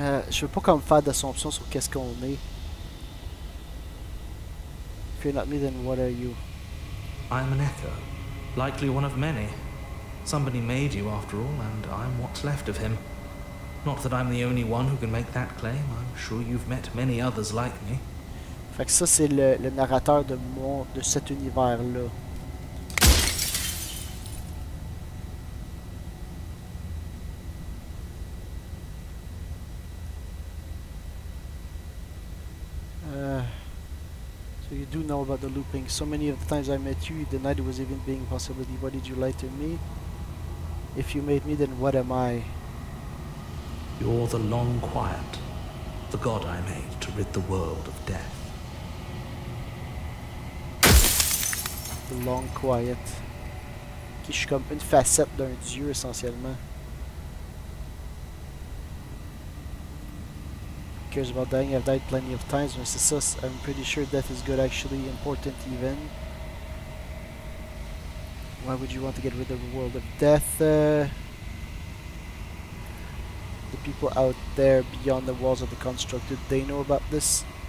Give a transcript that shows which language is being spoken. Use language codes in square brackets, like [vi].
[fr] Je veux pas comme faire d'assumption sur qu'est-ce qu'on est. [en] If you're not me, then what are you? I'm an echo, likely one of many. Somebody made you after all, and I'm what's left of him. Not that I'm the only one who can make that claim. I'm sure you've met many others like me. [fr] Fait que ça, c'est le narrateur de cet univers-là. [en] So you do know about the looping. So many of the times I met you, you denied there was even being a possibility. Why did you lie to me? If you made me, then what am I? You're the long quiet, the god I made to rid the world of death. The long quiet. [fr] Qui je suis comme une facette d'un dieu essentiellement. [en] Cares about dying. I've died plenty of times. [fr] Mais c'est ça, [en] I'm pretty sure death is good, actually important even. Why would you want to get rid of the world of death? The people out there beyond the walls of the construct, do they know about this?